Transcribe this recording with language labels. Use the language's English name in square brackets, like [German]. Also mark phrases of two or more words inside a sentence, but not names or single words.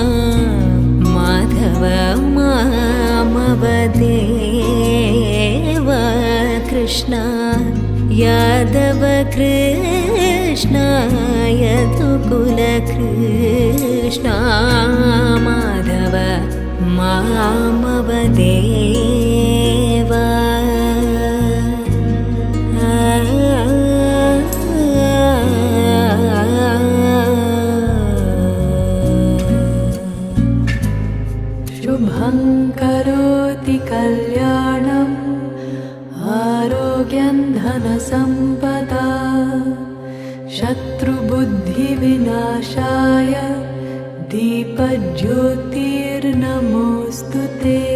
[Sanskrit] माधव मामव देव कृष्ण यादव कृष्ण यदुकुल कृष्ण. माधव मामव देव. शुभं करोति कल्याणम् आरोग्यं धनसम्पदा शत्रुबुद्धिविनाशाय दीपज्योतिर्नमोऽस्तु ते।